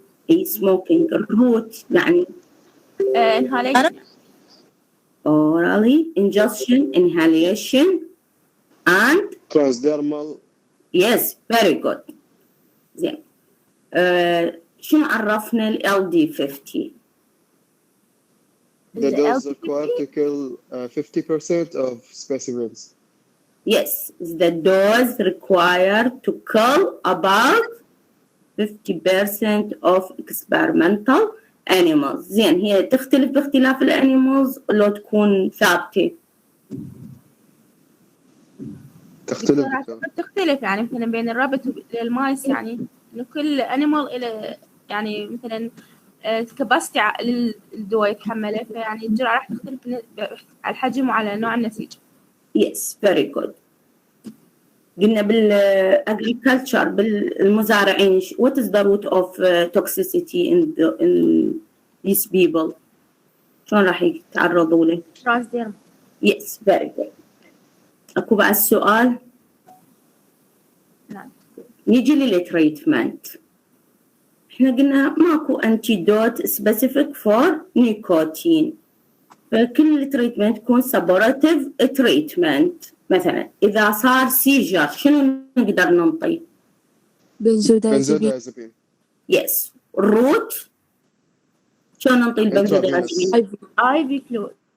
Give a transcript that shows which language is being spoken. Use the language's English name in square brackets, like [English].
[Arabic] اي smoking الروت يعني [English] Inhalation. orally ingestion, inhalation and transdermal. yes, very good. [Arabic] زين شنو عرفنا ال LD50? [English] The dose required to kill 50% of specimens. Yes, the dose required to kill about 50% of experimental animals. [Arabic] زين هي تختلف باختلاف الانيمالز لو تكون ثابتة؟ تختلف يعني مثلا بين الرابت والمايس، يعني إنه كل أنيمال إلى يعني مثلا كباستي للدواء يتحمله، فيعني الجرعة راح تختلف على الحجم وعلى نوع النسيج. [English] Yes, very good. [Arabic] قلنا بالagriculture بالمزارعين [English] what is the root of toxicity in these people؟ [Arabic] شلون راح يتعرضوا له؟ [English] transdermal. Yes, very good. [Arabic] أكو بعد سؤال؟ نعم. نيجي للتريتمنت. إحنا قلنا ماكو [English] antidote specific for nicotine. [Arabic] فكل التريتمنت تكون [English] supportive treatment. [Arabic] مثلا إذا صار سيجر شنو نقدر ننطي؟ بنزودازابين. [English] Yes. [Arabic] الروت شلون ننطي البنزودازابين؟ [English] IV fluid.